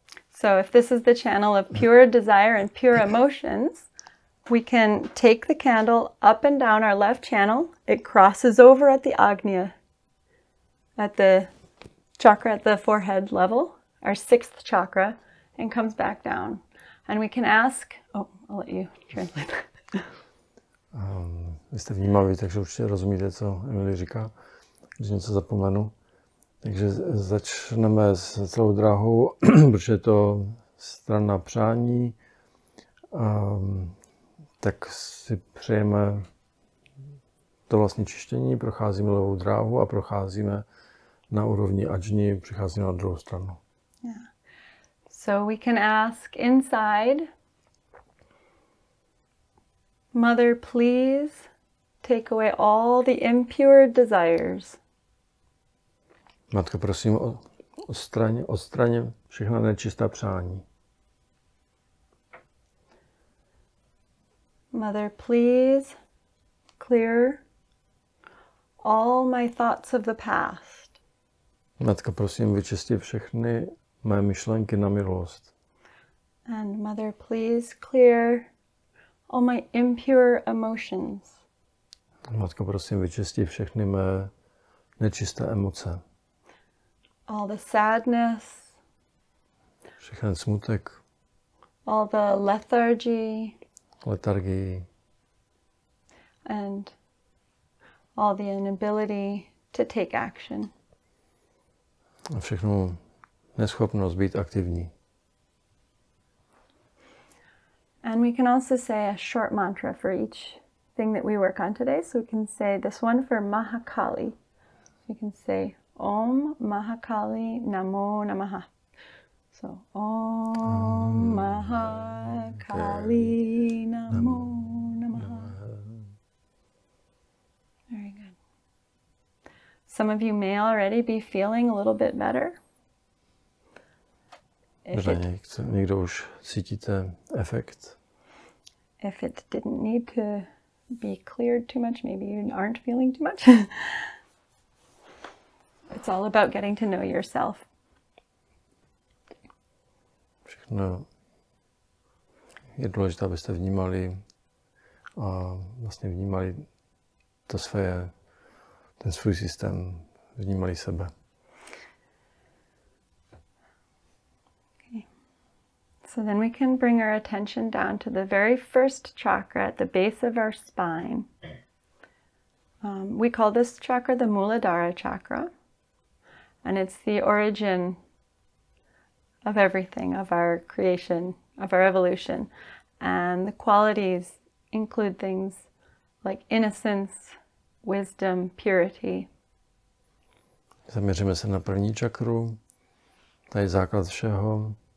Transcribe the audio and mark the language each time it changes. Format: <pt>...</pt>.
<en>So if this is the channel of pure desire and pure emotions, we can take the candle up and down our left channel. It crosses over at the Agnya, at the chakra at the forehead level, our 6th chakra, and comes back down. And we can ask, I'll let you translate.</en> <cs>Vy jste vnímaví, takže určitě rozumíte, co Emily říká, když něco zapomenu. Takže začneme s celou drahou, protože je to strana přání. Tak si přejeme to vlastní čištění, procházíme levou dráhu a procházíme na úrovni ajni, přicházíme na druhou stranu.</cs> <en>Yeah. So we can ask inside, Mother, please take away all the impure desires.</en> <cs>Matko, prosím, odstraň všechna nečistá přání.</cs> <en>Mother, please clear all my thoughts of the past.</en> <cs>Matko, prosím, vyčisti všechny mé myšlenky na minulost.</cs> <en>And Mother, please clear all my impure emotions.</en> <cs>Matko, prosím, vyčisti všechny mé nečisté emoce.</cs> <en>All the sadness.</en> <cs>Všechny smutek.</cs> <en>All the lethargy.</en> <cs>Letargii.</cs> <en>And all the inability to take action.</en> <cs>A všechnu neschopnost být aktivní.</cs> <en>And we can also say a short mantra for each thing that we work on today. So we can say this one for Mahakali. We can say</en> <sa>Om Mahakali Namo Namaha. So Om Mahakali Namo Namaha.</sa> <en>Very good. Some of you may already be feeling a little bit better.</en> <cs>Někdo už cítíte efekt.</cs> <en>If it didn't need to be cleared too much, maybe you aren't feeling too much. It's all about getting to know yourself.</en> <cs>Všechno je důležité, abyste vnímali a vlastně vnímali ten svůj systém, vnímali sebe.</cs> <en>So then we can bring our attention down to the very first chakra at the base of our spine. We call this chakra the Muladhara chakra, and it's the origin of everything, of our creation, of our evolution. And the qualities include things like innocence, wisdom, purity.</en> <cs>Zaměříme se na první čakru, to je základ všeho.</cs>